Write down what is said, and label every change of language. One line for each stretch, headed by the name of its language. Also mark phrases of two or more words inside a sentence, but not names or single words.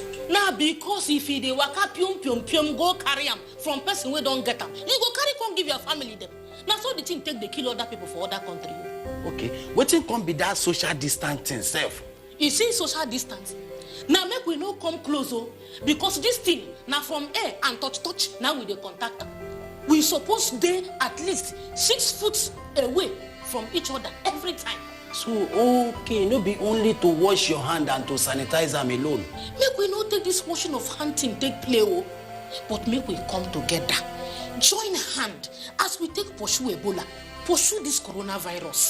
Nigerian Pidgin: Now because if they waka pium go carry am from person wey don't get am, you go carry come give your family them. Now so the thing take they kill other people for other countries. Okay, wetin come be that social distancing self? You see social distance. Now make we no come close because this thing now from air and touch now we dey contact them. We suppose dey at least 6 foot away from each other every time. So okay, no be only to wash your hand and to sanitize them alone. Make we no take this washing of hand thing take play but make we come together, join hand as we take pursue Ebola, pursue this coronavirus.